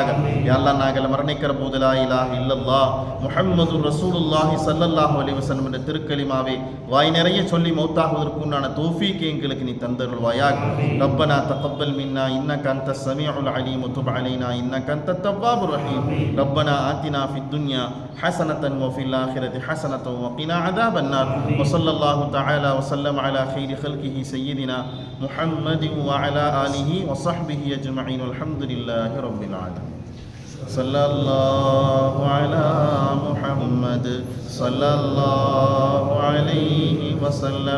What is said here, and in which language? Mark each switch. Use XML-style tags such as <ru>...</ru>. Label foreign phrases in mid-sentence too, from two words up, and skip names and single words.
<ta>யா அல்லாஹ் நாங்கள் மரணிக்கிற போது</ta> <ar>لا إله إلا الله محمد رسول الله صلى الله عليه وسلم</ar> <ta>என்ற திருக்கலிமாவை வாய் நிறைய சொல்லி மௌத்தாகுவதற்குண்டான தௌஃபீக்கை எங்களுக்கு நீ தந்தருள்வாயாக.</ta> <ar>ربنا تقبل منا إنك أنت السميع العليم وتب علينا إنك أنت التواب الرحيم. ربنا آتنا في الدنيا حسنة وفي الآخرة حسنة وقنا عذاب النار. وصلى الله تعالى وسلم على خير خلقه سيدنا محمد وعلى آله وصحبه أجمعين والحمد لله رب العالمين. صلى الله على محمد صلى الله عليه وسلم.</ar>